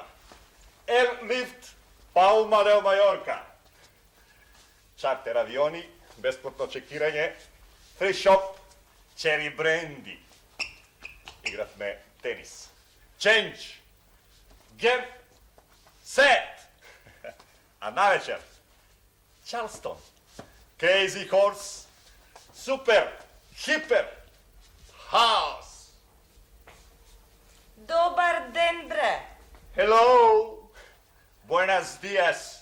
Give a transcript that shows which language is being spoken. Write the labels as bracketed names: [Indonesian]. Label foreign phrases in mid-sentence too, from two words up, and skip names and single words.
[English] Airlift Palma del Mallorca. [Macedonian] Чартер авиони, бесплатно чекирање, [English] free shop, cherry brandy. [Macedonian] Игравме тенис. [English] Change. Get. Set. [Macedonian] А навечер, [English] Charleston. Crazy Horse. Super. [Macedonian] Хипер. House. Добар ден, бре. [English] Hello. [Spanish] Buenos días.